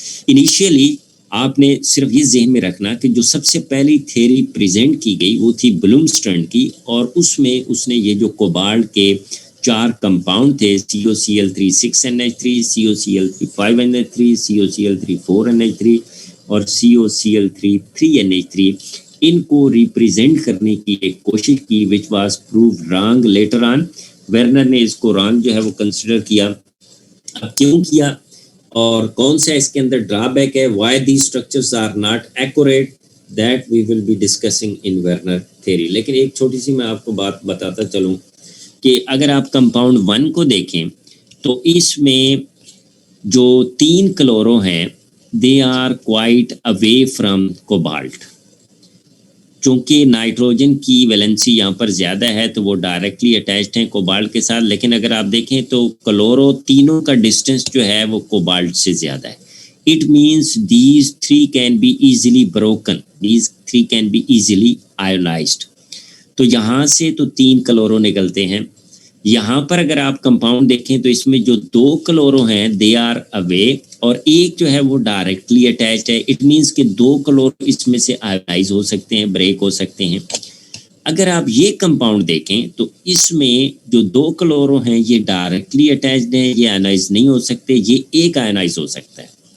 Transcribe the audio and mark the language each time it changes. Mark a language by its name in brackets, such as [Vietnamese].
[Urdu] Initially آپ نے صرف یہ ذہن میں رکھنا کہ جو سب سے پہلی تھیری پریزنٹ کی گئی وہ تھی بلومسٹن کی، اور اس میں اس نے یہ جو کوبالٹ کے 4 کمپاؤنڈ تھے، COCl3 6NH3، COCl3 5NH3، COCl3 4NH3 اور COCl3 3NH3، ان کو ریپریزنٹ کرنے کی ایک کوشش کی [English] which was proved wrong later on. [Urdu] Werner نے اس کو رانگ جو ہے وہ کنسیڈر کیا. اب کیوں کیا اور کون سا اس کے اندر ڈرا بیک ہے، [English] why these structures are not accurate, that we will be discussing in Werner theory. [Urdu] لیکن ایک چھوٹی سی میں آپ کو بات بتاتا چلوں کہ اگر آپ کمپاؤنڈ 1 کو دیکھیں تو اس میں جو 3 کلورو ہیں [English] they are quite away from cobalt. [Urdu] چونکہ نائٹروجن کی ویلنسی یہاں پر زیادہ ہے تو وہ ڈائریکٹلی اٹیچڈ ہیں کوبالٹ کے ساتھ، لیکن اگر آپ دیکھیں تو کلورو تینوں کا ڈسٹینس جو ہے وہ کوبالٹ سے زیادہ ہے. [English] It means these 3 can be easily broken, these 3 can be easily ionised. [Urdu] تو یہاں سے تو 3 کلورو نکلتے ہیں. یہاں پر اگر آپ کمپاؤنڈ دیکھیں تو اس میں جو 2 کلورو ہیں [English] they are away [Urdu] اور ایک جو ہے وہ ڈائریکٹلی اٹیچڈ ہے. [English] it means [Urdu] کہ 2 کلورو اس میں سے آئونائز ہو سکتے ہیں، بریک ہو سکتے ہیں. اگر آپ یہ کمپاؤنڈ دیکھیں تو اس میں جو 2 کلورو ہیں یہ ڈائریکٹلی اٹیچڈ ہیں، یہ آئونائز نہیں ہو سکتے، یہ ایک آئونائز ہو سکتا ہے.